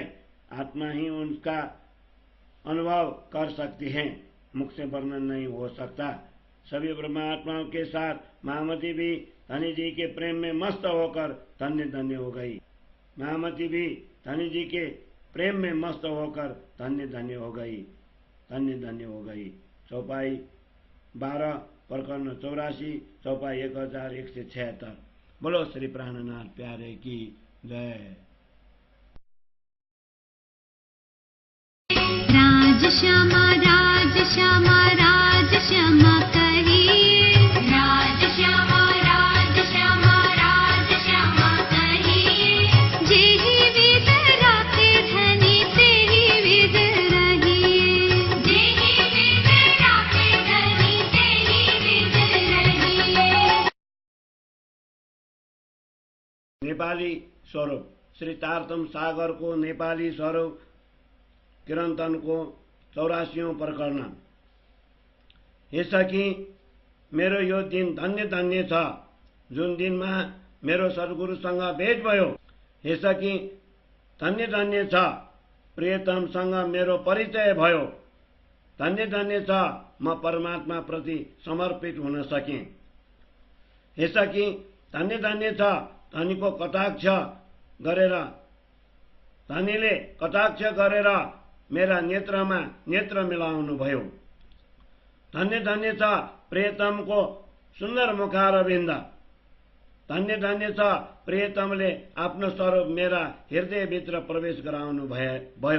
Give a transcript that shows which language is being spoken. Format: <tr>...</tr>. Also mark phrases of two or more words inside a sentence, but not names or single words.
<hi>आत्मा ही उनका अनुभव कर सकती हैं, मुख से वर्णन नहीं हो सकता। सभी ब्रह्मात्माओं के साथ महामती भी धनी जी के प्रेम में मस्त होकर धन्य धन्य हो गई। महामती भी धनी जी के प्रेम में मस्त होकर धन्य धन्य हो गई, धन्य धन्य हो गई। चौपाई 12 प्रकरण 84, चौपाई 1176। बोलो श्री प्राणनाथ प्यारे की जय। राज श्यामा राज श्यामा राज श्यामा कहिए, राज श्यामा राज श्यामा राज श्यामा कहिए। जेहि विध राखे धनी तेहि विध रहिए, जेहि विध राखे धनी तेहि विध रहिए। नेपाली स्वरूप श्री तारतम सागर को नेपाली स्वरूप किरन्तन को 84 प्रकरण। ऐसा कि</hi> <ne>मेरो यो दिन धन्य धन्य छ, जुन दिनमा मेरो सद्गुरुसँग भेट भयो।</ne> <hi>ऐसा कि</hi> <ne>धन्य धन्य छ, प्रियतमसँग मेरो परिचय भयो। धन्य धन्य छ, म परमात्मा प्रति समर्पित हुन सकेँ।</ne> <hi>ऐसा कि</hi> <ne>धन्य धन्य छ, धनीको कटाक्ष गरेर, धनीले कटाक्ष गरेर मेरा नेत्रमा नेत्र मिलाउनु भयो। धन्य धन्य छ प्रियतमको सुन्दर मुखारविन्द। धन्य धन्य छ प्रियतमले आफ्नो स्वरूप मेरा हृदयभित्र प्रवेश गराउनु भयो।</ne>